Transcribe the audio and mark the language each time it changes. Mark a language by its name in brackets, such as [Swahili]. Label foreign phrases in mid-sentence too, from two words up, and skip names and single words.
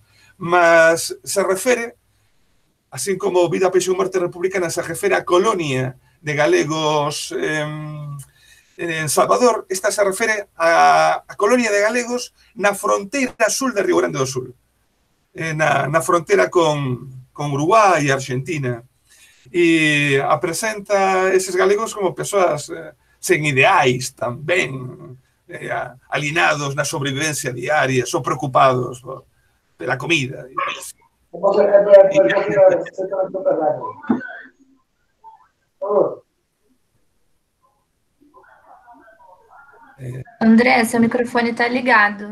[Galician] Mas se refere, así como Vida, Paixón e Morte Republicana, se refere a colonia de galegos en Salvador, esta se refere a colonia de galegos na fronteira sul de Río Grande do Sul. Na frontera con Uruguai e Argentina, e apresenta eses galegos como persoas sen ideais tamén, alienados na sobrevivencia diaria, só preocupados pela comida. [Portuguese] André, seu microfone está ligado.